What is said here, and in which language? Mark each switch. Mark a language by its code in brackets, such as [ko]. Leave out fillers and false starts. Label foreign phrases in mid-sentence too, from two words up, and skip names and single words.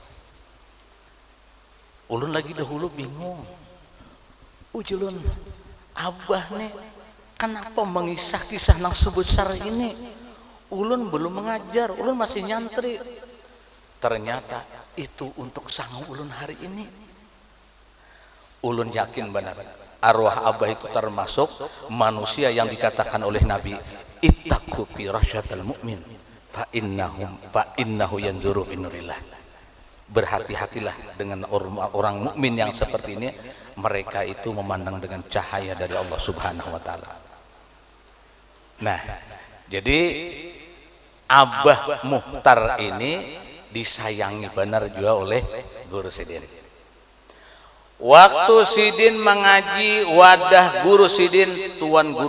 [bjn] ulun lagi dahulu bingung ujulun abah nih kenapa mengisah kisah nang sebesar ini ulun belum mengajar ulun masih nyantri ternyata itu untuk sang ulun hari ini ulun yakin benar arwah abah itu termasuk manusia yang dikatakan oleh Nabi [ar] اتقوا فراسة المؤمن فإنه ينظر بنور الله [bjn] berhati-hatilah dengan orang mukmin yang seperti ini mereka itu memandang dengan cahaya dari Allah [ar] سبحانه وتعالى [bjn] nah jadi Abah Muhtar ini disayangi benar juga oleh Guru Sidin waktu sidin mengaji wadah guru sidin tuan guru